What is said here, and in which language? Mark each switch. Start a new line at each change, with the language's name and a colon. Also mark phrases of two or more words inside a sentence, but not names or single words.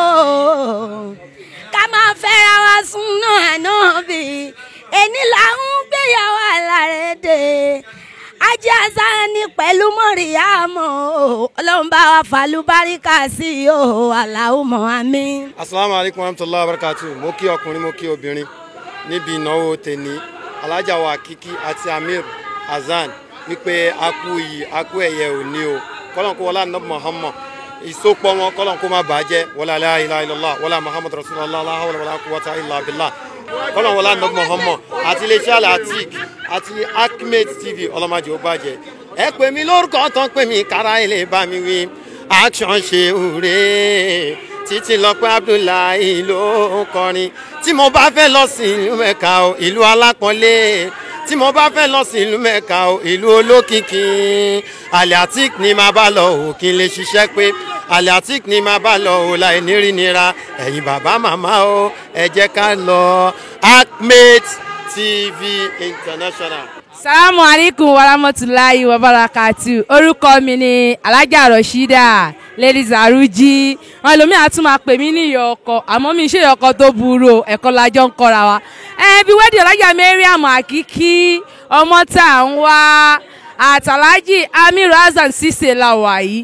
Yoruba: ká máa fẹ́ra wa súnà ànábì ẹni là ń gbéyàwó alárédè ajá Azani pẹ̀lú Mọ́ríyámọ̀ ọlọ́run bá wa fàlùbáríkà sí i o Allahumma àmín.
Arabic: السلام عليكم ورحمة الله وبركاته
Yoruba: mo kí ọkùnrin mo kí obìnrin níbi ìnáwó tèní alájà wa Akiki àti Amir Azan wípé akú ẹ̀yẹ òní o kọ́lọ́n kó wọlé ànábì Muhammad ìsopọ̀ wọn kọ́lọ́n kó má bàjẹ́
Arabic: ولا لا إله إلا الله ولا محمد رسول الله لا حول ولا قوة إلا بالله
Yoruba: kọ́lọ́n wọlé ànábì Muhammad àti iléeṣẹ́ Alatik àti Akmed TV ọlọ́mọdé ó bàjẹ́ ẹ pè mí lórúkọ tán pè mí kára ilé bá mi wí action ṣe òre títí lọ́pẹ́ Abdullahi ló ń kọrin tí mo bá fẹ́ lọ sí ìlú Mẹ́kà o ìlú alápọ̀nlé tí mo bá fẹ́ lọ sí ìlú Mẹ́kà o ìlú olókìkí Alatik ni máa bá lọ o kí n lè ṣiṣẹ́ pé Alatik ni máa bá lọ o láì ní rí nira ẹ̀yin bàbá màmá o ẹ jẹ́ ká lọ Akmed TV International.
Arabic: سلام عليكم ورحمة الله وبركاته.
Yoruba: Orúkọ mi ni Alájà Rashida Lady Zaruji. Wọn lómi àtún máa pè mí ní ìyá ọkọ àmọ́ mi ṣe ìyá ọkọ tó burú ẹ̀kọ́ lájọ́ ń kọ́ra wa. Bí wẹ́dì Alájà Mariam Akiki ọmọ tá à ń wá àtàlájì Amir Azan Sise la wà yìí.